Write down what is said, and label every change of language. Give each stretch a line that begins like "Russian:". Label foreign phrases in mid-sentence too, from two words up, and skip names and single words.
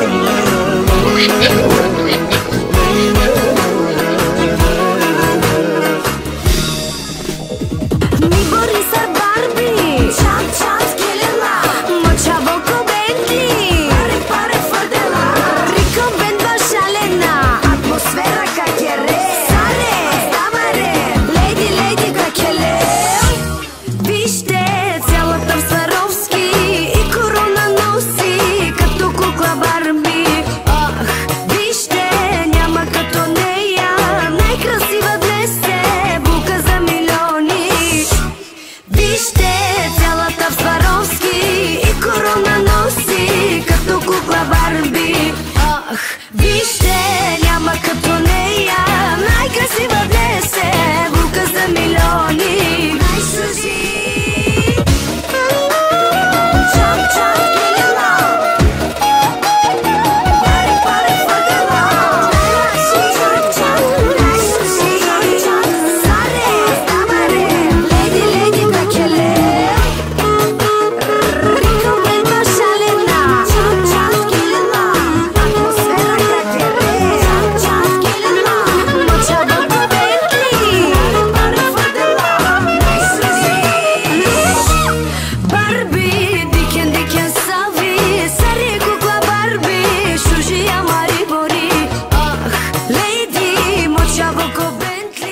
Romany: Ми бори са Барби, чам-чам скелела. Мочаво ко Бентли, паре фърдела. Рико бендва шалена, атмосфера как е ре. Саре, стамаре, леди как е ле.
Bulgarian: Вижте цялата в Сваровски и корона носи като кукла Барби. Ах, вижте, няма като нея. Най-красива днес е булка за милиони. Вижте цялата в Сваровски и корона носи като кукла Барби. Ах, вижте, няма като нея. Най-красива днес е булка за милиони.
Romany: Най-шужи, чам-чам скелела. Паре фърдела. Най-лачи, чам-чам, най-шужи. Саре, стамаре, леди как е ле. Рико бендва шалена, чам-чам скелела. Атмосфера как е ре. Чам-чам скелела. Мочаво ко Бентли, паре фърдела. Най-шужи. Барби, дикен сави, саре кукла Барби. Шужи амари бори, ах, леди, мочаво ко Бентли.